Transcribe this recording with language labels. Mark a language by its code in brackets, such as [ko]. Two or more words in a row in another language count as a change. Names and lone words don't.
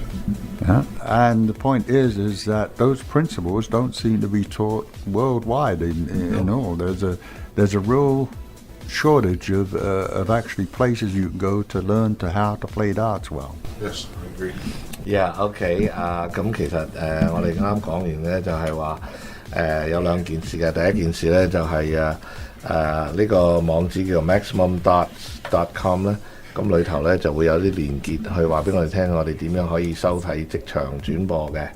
[en] Yeah. And the point is that those principles don't seem to be taught worldwide in all. There's a real shortage of actually places you can go to learn how to play darts well. Yes, I agree. Yeah, [yue] OK 咁其實我哋啱啱講完咧，就係話有兩件事嘅。第一件事咧就係呢個網址叫做 maximumdarts.com 咧。咁裏頭咧就會有啲連結去話俾我哋聽，我哋點樣可以收睇即場轉播嘅。